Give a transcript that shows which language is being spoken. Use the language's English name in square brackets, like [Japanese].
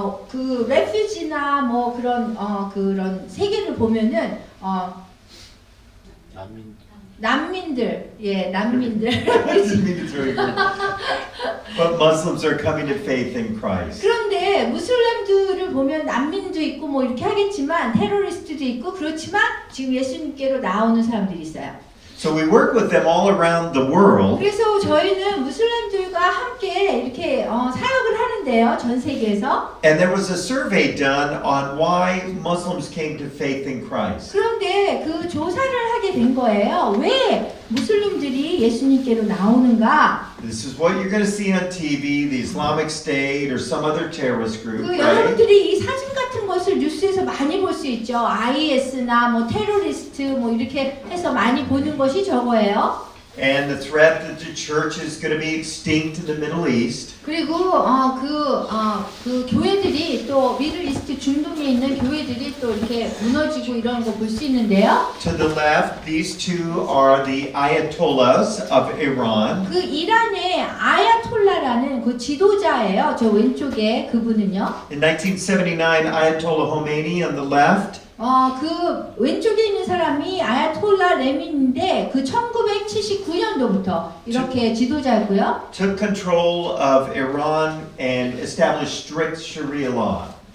[Korean] 그 레퓨지나 뭐 그런 세계를 보면은 난민들. [English] I didn't mean to throw you. But Muslims are coming to faith in Christ. [Korean] 그런데 무슬림들을 요즘을 보면 난민도 있고 뭐 이렇게 하겠지만 테러리스트도 있고 그렇지만 지금 예수님께로 나오는 사람들이 있어요. [English] So we work with them all around the world. [Korean] 그래서 저희는 무슬림들과 함께 이렇게 사역을 하는데요, 전 세계에서. [English] And there was a survey done on why Muslims came to faith in Christ. [Korean] 그런데 그 조사를 하게 된 거예요. 왜 무슬림들이 예수님께로 나오는가? [English] This is what you're going to see on TV, the Islamic State or some other terrorist group, [Korean] 그 [English] right? [Korean] 여러분들이 이 사진 같은 것을 뉴스에서 많이 볼 수 있죠. IS나 뭐 테러리스트 뭐 이렇게 해서 많이 보는 것이 저거예요. [English] And the threat that the church is going to be extinct in the Middle East. [Korean] 그리고 그 교회들이 또 미들이스트 중동에 있는 교회들이 또 이렇게 무너지고 이런 거 볼 수 있는데요. [English] To the left, these two are the Ayatollahs of Iran. [Korean] 그 이란의 아야톨라라는 그 지도자예요. 저 왼쪽에 그분은요. [English] In 1979, Ayatollah Khomeini on the left. [Korean] 그 왼쪽에 있는 사람이 아야톨라 레민인데 그 1979년도부터 이렇게 지도자고요. [English] Took control of Iran and established strict Sharia law.